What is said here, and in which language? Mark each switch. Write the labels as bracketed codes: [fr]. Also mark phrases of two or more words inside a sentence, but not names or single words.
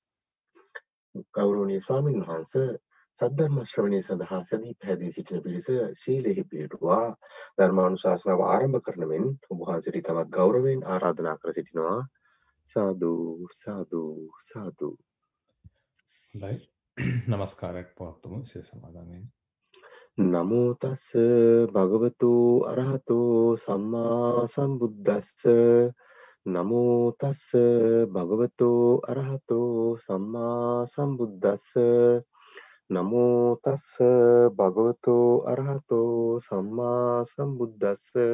[si] ගෞරවනීය ස්වාමින් වහන්සේ සද්ධර්ම ශ්‍රවණය සඳහා සැදී පැහැදී සිටින පිරිස ශීලෙහි පිළිපදුවා ධර්මානුශාසනාව ආරම්භ කරන මෙන් ඔබ වහන්සේට තවත් ගෞරවයෙන් ආරාධනා කර සිටිනවා. සාදු සාදු සාදු. හොඳයි. නමස්කාරයක් පවත්වමු සිය සමාදන්යෙන්. [pi] නමෝ තස්ස භගවතු අරහතෝ සම්මා සම්බුද්දස්ස නමෝ තස්ස භගවතු අරහතෝ සම්මා සම්බුද්දස්ස නමෝ තස්ස භගවතු අරහතෝ සම්මා සම්බුද්දස්ස